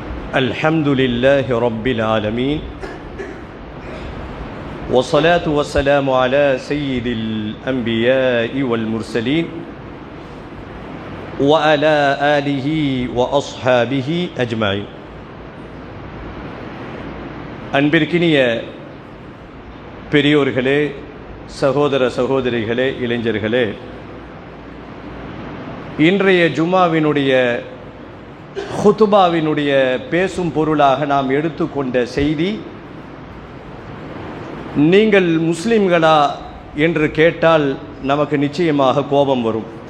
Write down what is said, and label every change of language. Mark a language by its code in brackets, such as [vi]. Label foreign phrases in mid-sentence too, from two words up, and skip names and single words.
[ar] الحمد لله رب العالمين والصلاة والسلام على سيد الأنبياء والمرسلين وعلى آله وأصحابه أجمعين. [ta] அன்பிற்கினிய பெரியோர்களே, சகோதர சகோதரிகளே, இளைஞர்களே, இன்றைய ஜும்மாவினுடைய ஹுதுபாவினுடைய பேசும் பொருளாக நாம் எடுத்துக்கொண்ட செய்தி, நீங்கள் முஸ்லிம்களா என்று கேட்டால் நமக்கு நிச்சயமாக கோபம் வரும்.